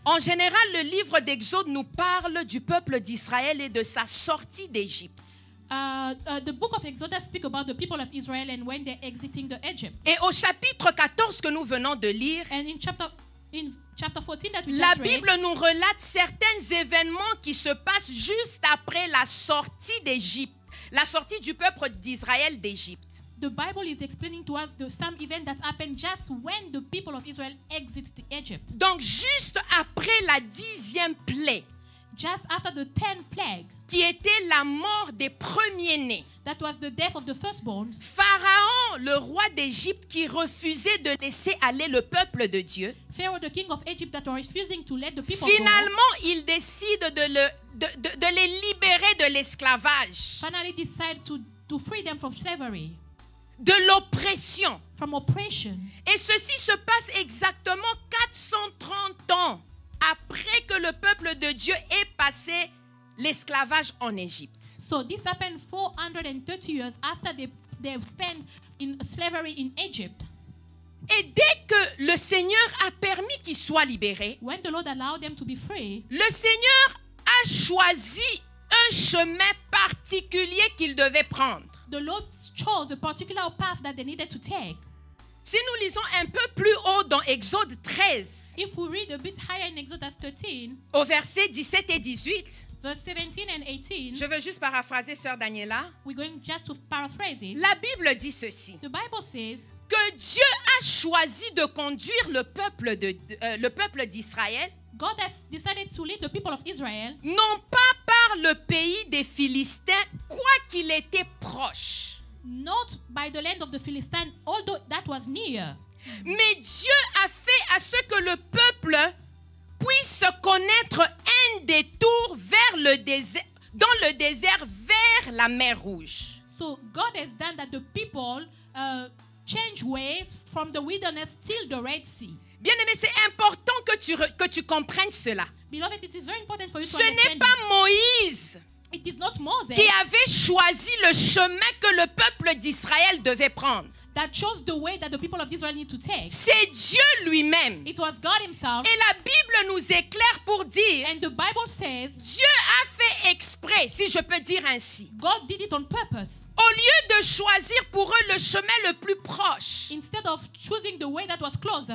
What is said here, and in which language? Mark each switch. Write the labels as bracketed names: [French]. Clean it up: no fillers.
[French] En général, le livre d'Exode nous parle du peuple d'Israël et de sa sortie d'Égypte. [English] The book of Exodus speak about the people of Israel and when they're exiting the Egypt. [French] Et au chapitre 14 que nous venons de lire, [English] And in chapter 14 that we [French] la [English] just read, [French] Bible nous relate certains événements qui se passent juste après la sortie d'Égypte, la sortie du peuple d'Israël d'Égypte. [English] the Bible is explaining to us some event that happened just when the people of Israel exit Egypt. [French] Donc juste après la 10e plaie, [English] Just after the 10th plague, [French] qui était la mort des premiers-nés. [English] that was the death of the firstborns. [French] Pharaon, le roi d'Égypte, qui refusait de laisser aller le peuple de Dieu, [English] Pharaoh, the king of Egypt, that was refusing to let the people go, [French] finalement, il décide de les libérer de l'esclavage, [English] finally decided to free them from slavery, [French] de l'oppression. [English] from oppression. [French] Et ceci se passe exactement 430 ans après que le peuple de Dieu ait passé l'esclavage en Égypte. [English] So this happened 430 years after they spent in slavery in Egypt. [French] Et dès que le Seigneur a permis qu'ils soient libérés, [English] When the Lord allowed them to be free, [French] le Seigneur a choisi un chemin particulier qu'ils devaient prendre. [English] the Lord chose a particular path that they needed to take. [French] Si nous lisons un peu plus haut dans Exode 13, [English] If we read a bit higher in Exodus 13, [French] au verset 17 et 18, [English] verse 17 and 18, [French] je veux juste paraphraser Sœur Daniela, [English] we're going just to paraphrase it. [French] la Bible dit ceci, [English] The Bible says [French] que Dieu a choisi de conduire le peuple d'Israël [English] God has decided to lead the people of Israel [French] non pas par le pays des Philistins, quoiqu'il était proche, [English] not by the land of the Philistines, although that was near. [French] mais Dieu a fait à ce que le peuple puisse connaître un détour vers le désert, dans le désert vers la mer Rouge. [English] So God has done that the people change ways from the wilderness till the Red Sea. [French] Bien-aimé, c'est important que tu comprennes cela. [English] Beloved, it is very important for you to [French] Ce n'est [English] understand. [French] pas Moïse [English] It is not Moses [French] qui avait choisi le chemin que le peuple d'Israël devait prendre. [English] that chose the way that the people of Israel need to take. [French] C'est Dieu lui-même. [English] It was God himself. [French] Et la Bible nous éclaire pour dire, [English] And the Bible says [French] Dieu a fait exprès, si je peux dire ainsi. [English] God did it on purpose. [French] Au lieu de choisir pour eux le chemin le plus proche, [English] Instead of choosing the way that was closer,